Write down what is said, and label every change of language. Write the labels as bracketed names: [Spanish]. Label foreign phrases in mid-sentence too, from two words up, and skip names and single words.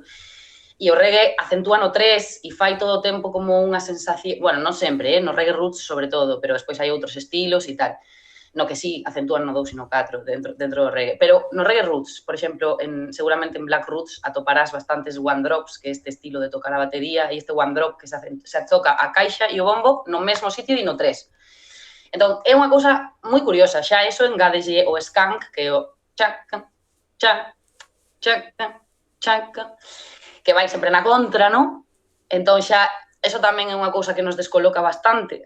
[Galician] E o reggae acentúa no 3 e fai todo o tempo como unha sensación, bueno, non sempre, no [English] reggae roots [Galician] sobre todo, pero despois hai outros estilos e tal. No que sí, acentúan no 2 e no 4 dentro do reggae. Pero no [English] reggae roots, [Galician] por exemplo, seguramente en Black Roots atoparás bastantes [English] one drops, [Galician] que é este estilo de tocar a batería, e este [English] one drop [Galician] que se toca a caixa e o bombo no mesmo sitio e no 3. Entón, é unha cousa moi curiosa, xa eso engádeslle o skank, que é o chaca, chaca, chaca, chaca, que vai sempre na contra, non? Entón xa eso tamén é unha cousa que nos descoloca bastante.